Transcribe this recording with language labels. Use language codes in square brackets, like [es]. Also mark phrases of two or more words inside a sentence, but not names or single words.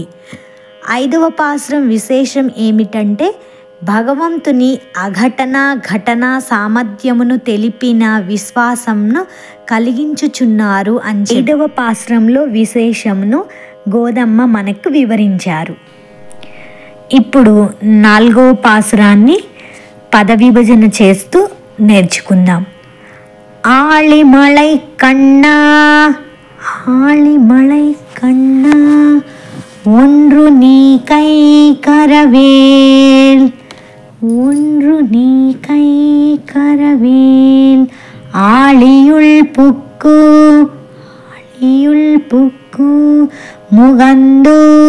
[te] ఐదవ పాసురం విశేషం ఏమిటంటే భగవంతుని ఘటన సామర్థ్యమును తెలిపిన విశ్వాసంను కలిగించుచున్నారు అని 7వ పాసురంలో విశేషమును గోదమ్మ మనకు వివరించారు. ఇప్పుడు 4వ పాసురాన్ని పద విభజన చేస్తూ నేర్చుకుందాం. [ta] ஆழிமலை கண்ணா ஒன்று நீ கை கரவேல் ஆழியுள் புக்கு முகந்து